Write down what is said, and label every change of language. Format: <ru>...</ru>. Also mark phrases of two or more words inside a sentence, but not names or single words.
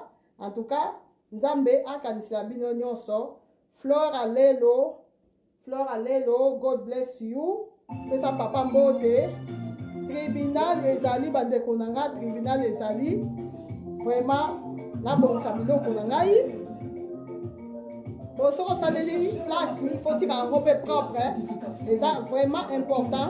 <fr>En tout cas</fr> <ln>nzambe akanisila bino nyonso Flore Alelo,</ln> <en>God bless you.</en> <ln>Pesa papa mbote. Tribunal ezali bandeko nanga, tribunal ezali. Vraiment, na bonsa biloko na ngai. Bosoko saleli place,</ln> <fr>il faut</fr> <ln>tika ngo pe propre.</ln> <fr>C'est vraiment important.</fr>